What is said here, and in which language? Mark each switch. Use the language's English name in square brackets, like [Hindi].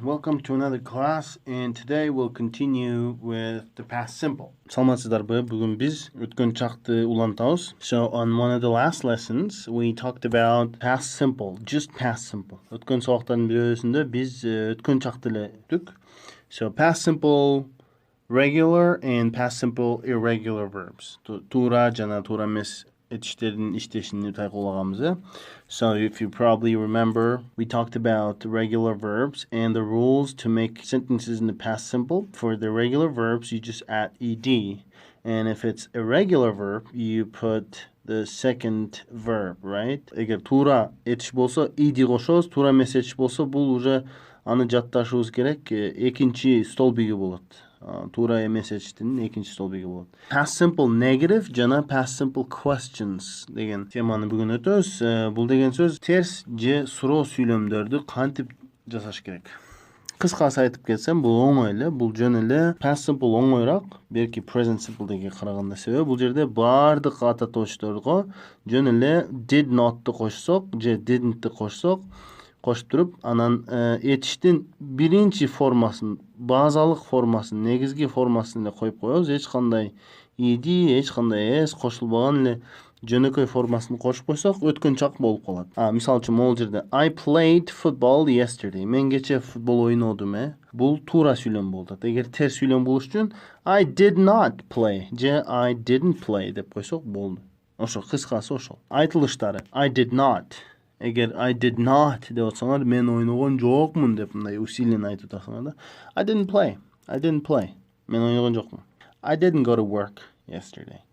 [English] Welcome to another class, and today we'll continue with the past simple. [Kyrgyz] Саламатсыздарбы? Бүгүн биз өткөн чакты улантабыз. [English] So, on one of the last lessons, we talked about past simple, just past simple. [Kyrgyz] Өткөн сабактардын бирөөсүндө биз өткөн чакты эле өттүк. [English] So, past simple regular and past simple irregular verbs. [Kyrgyz] Тура жана туура эмес etişlerin işleşini tayqoлаганбыз. [English] So if you probably remember, we talked about regular verbs and the rules to make sentences in the past simple. For the regular verbs, you just add ed. And if it's irregular verb, you put the second verb, right? [Kyrgyz] Эгер тура этиш болсо ed кошобуз, тура эмес этиш болсо бул уже аны жатташыбыз керек. Экинчи столбиги болот. Тура эмес этиштин экинчи столбиги болот. Past simple negative жана past simple questions деген теманы бүгүн өтөбүз. Бул деген сөз терс же суроо сүйлөмдөрдү кантип жасаш керек. Кыскасы айтып кетсем, бул оңой эле, бул жөн эле. Past simple оңойраак, берки present simple деген караганда. Себеби бул жерде баардык ата точторго жөн эле did not'ты кошсок же didn'тты кошсок, кошуп туруп, анан этиштин биринчи формасын, базалык формасын, негизги формасын эле коюп коебуз. Эч кандай ed, эч кандай s кошулбаган эле жөнөкөй формасын кошуп койсок, өткөн чак болуп калат. Мисалы үчүн могул жерде [English] I played football yesterday. [Kyrgyz] Мен кече футбол ойнодум, Бул туура сүйлөм болот. Эгер терс сүйлөм болуш үчүн [English] I did not play [Kyrgyz] же [English] I didn't play [Kyrgyz] деп койсок болду. Ошо кыскасы ошол. Айтылыштары [English] I did not. [Kyrgyz] Эгер [English] I did not [Kyrgyz] деп атсаңар, мен ойногон жокмун деп мындай усиленно айтып атасыңар да. [English] I didn't play. [Kyrgyz] Мен ойногон жокмун. [English] I didn't go to work yesterday.